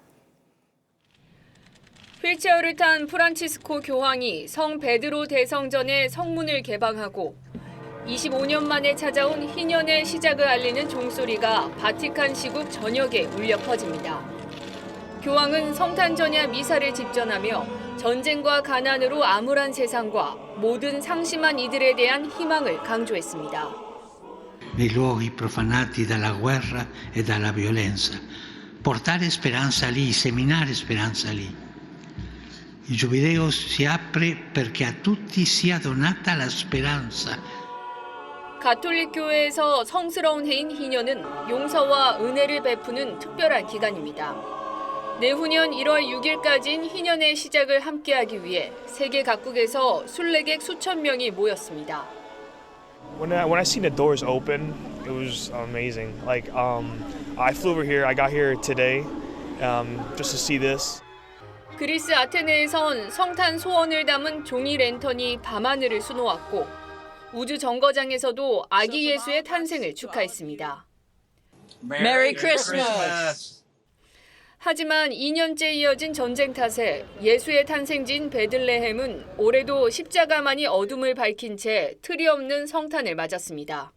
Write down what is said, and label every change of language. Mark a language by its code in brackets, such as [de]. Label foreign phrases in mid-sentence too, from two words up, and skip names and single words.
[ko] 휠체어를 탄 프란치스코 교황이 성 베드로 대성전의 성문을 개방하고 25년 만에 찾아온 희년의 시작을 알리는 종소리가 바티칸 시국 전역에 울려 퍼집니다. 교황은 성탄 전야 미사를 집전하며 전쟁과 가난으로 암울한 세상과 모든 상심한 이들에 대한 희망을 강조했습니다. [it] Nei luoghi profanati dalla guerra e dalla violenza, portare speranza lì, seminare speranza lì. Il Giubileo si apre perché a tutti sia donata la speranza. [ko] 가톨릭 교회에서 성스러운 해인 희년은 용서와 은혜를 베푸는 특별한 기간입니다. 내후년 1월 6일까지인 희년의 시작을 함께하기 위해 세계 각국에서 순례객 수천 명이 모였습니다. [en] When I seen the doors open, it was amazing. I flew over here. I got here today, just to see this. [ko] 그리스 아테네에선 성탄 소원을 담은 종이 랜턴이 밤하늘을 수놓았고 우주 정거장에서도 아기 예수의 탄생을 축하했습니다. [en] Merry Christmas! [ko] 하지만 2년째 이어진 전쟁 탓에 예수의 탄생지인 베들레헴은 올해도 십자가만이 어둠을 밝힌 채 틀이 없는 성탄을 맞았습니다.